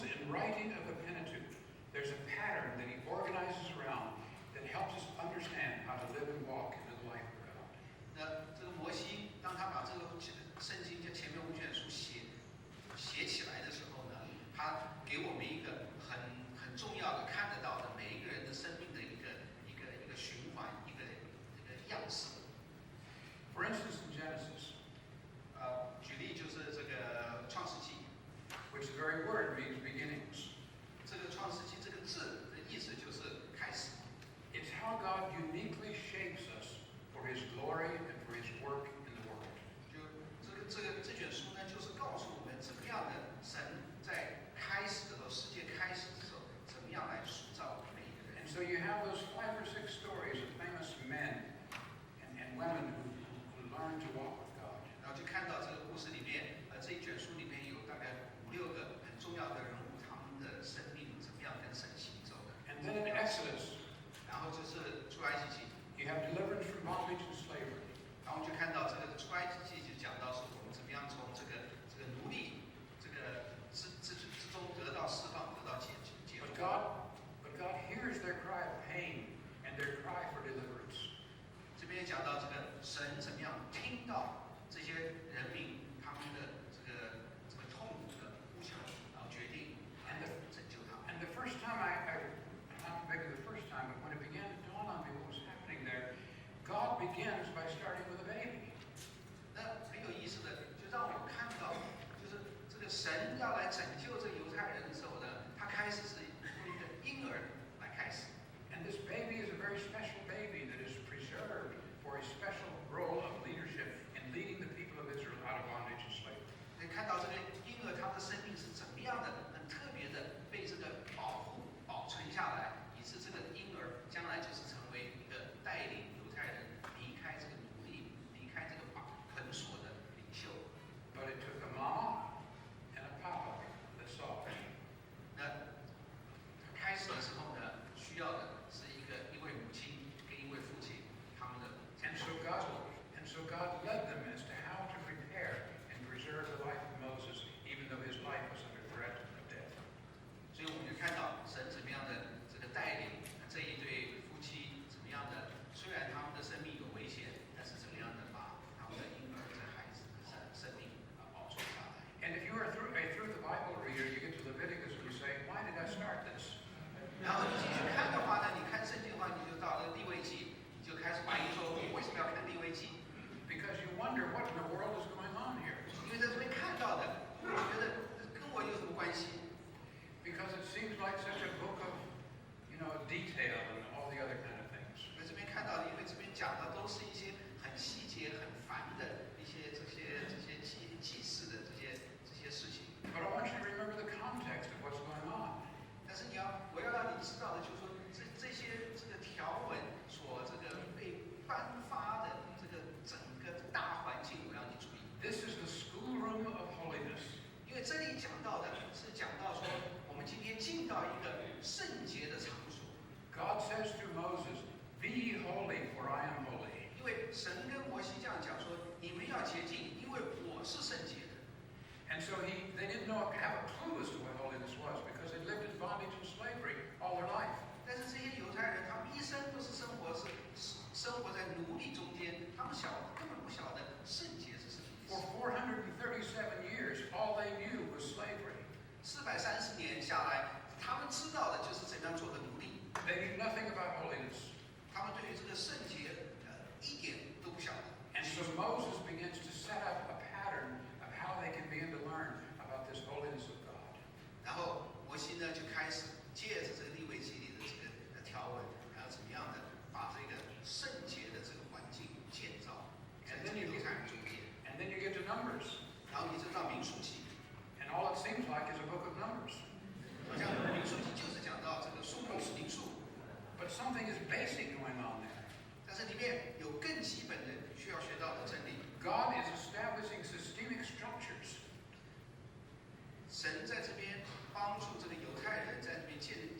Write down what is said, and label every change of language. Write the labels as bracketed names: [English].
[English] writing of the Pentateuch, there's a pattern that he organizes around that helps us understand how to live and walk in the life of God. [Chinese] 那这个摩西，当他把这个圣经就前面5卷书写起来的时候呢，他给我们一个很重要的看得到的每一个人的生命的一个循环，一个样式。 [English] For instance, in Genesis, [Chinese] 举例就是这个创世纪， [English] which the very word means beginnings. [Chinese] 这个创世纪这个字的意思就是开始。 [English] It's how God uniquely shapes us for His glory and for His work in the world. [Chinese] 就这卷书呢，就是告诉我们怎么样的神在开始的时候，世界开始的时候，怎么样来塑造每一个人。 [English] And so you have those 5 or 6 stories of famous men and women who learned to walk with God. [Chinese] 然后就看到这个故事里面，这一卷书里面有大概5、6个很重要的人物，他们的生命怎么样跟神行走的。 [English] And then in Exodus, [Chinese] 然后就是出埃及记， [English] you have deliverance from bondage and slavery. [Chinese] 然后就看到这个出埃及记就讲到说我们怎么样从这个奴隶这个之中得到释放，得到解脱。 [English] But God hears their cry of pain and their cry for deliverance. [Chinese] 这边也讲到这个神怎么样听到这些人民他们的这个痛苦的呼求，然后决定来拯救他们。 [English] And the first time not maybe the first time, but when it began to dawn on me what was happening there, God begins by starting with a baby. [Chinese] 那很有意思的，就让我看到，就是这个神要来拯救这个犹太人的时候呢，他开始是用一个婴儿来开始。 [English] And this baby is a very special baby that is preserved for a special role of leadership in leading the people of Israel out of bondage and slavery. [Chinese] 可以看到这个婴儿他的生命是怎么样的，很特别的被这个保护保存下来，以致这个婴儿将来就是成为一个带领犹太人离开这个奴隶、离开这个捆锁的领袖。 [English] But it took a mama and a papa that saw it. [Chinese] 那开始的时候呢，需要的是一位母亲跟一位父亲，他们的。 [English] And so God led them as to how to prepare and preserve the life of Moses, even though his life was under threat of death. [Chinese] 所以我们就看到神怎么样的这个带领这一对夫妻，怎么样的，虽然他们的生命有危险，但是怎么样的把他们的婴儿、这孩子的生命保存下来。 [English] And if you are through the Bible reader, you get to Leviticus and you say, why did I start this? [Chinese] 然后你继续看的话呢，你看圣经的话，你就到了利未记，你就开始怀疑说，我为什么要看利未记？ [English] Because you wonder what in the world is going on here. [Chinese] 因为在这边看到的，我觉得跟我有什么关系？ [English] Because it seems like such a book of, detail and all the other kind of things. [Chinese] 在这边看到的，因为这边讲的都是一些很细节、很繁的一些这些记事的这些事情。 [English] But I want you to remember the context of what's going on. [Chinese] 但是我要让你知道的，就是说这些条文所被颁发的整个大环境，我要你注意。 [English] This is the schoolroom of holiness. [Chinese] 因为这里讲到的是讲到说，我们今天进到一个圣洁的场所。 [English] God says to Moses, be holy for I am holy. [Chinese] 因为神跟摩西这样讲说，你们要洁净，因为我是圣洁的。 [English] And so they didn't have a clue as to what holiness was because they lived in bondage and slavery all their life. [Chinese] 但是这些犹太人，他们一生都是生活在奴隶中间，他们根本不晓得圣洁是什么意 [English] For 437 years, all they knew was slavery. [Chinese] 思。 430年下来，他们知道的就是怎样做个奴隶。 [English] They knew nothing about holiness. [Chinese] 他们对于这个圣洁一点都不晓得。 [English] And so Moses begins to set up a pattern of how they can begin to learn about this holiness of God. [Chinese] 然后摩西呢就开始借着这个利未记里的这个条文，然后怎么样的把这个圣洁的这个环境建造在这个犹太人中间。 [English] And then you get to Numbers. [Chinese] 然后你就到民数记， [English] And all it seems like is a book of Numbers. [Chinese] 好像民数记就是讲到这个数目是民数， [English] But something is basic going on there. [Chinese] 但是里面有更基本的需要学到的真理。 [English] God is establishing systemic structures. [Chinese] 神在这边帮助这个犹太人在这边建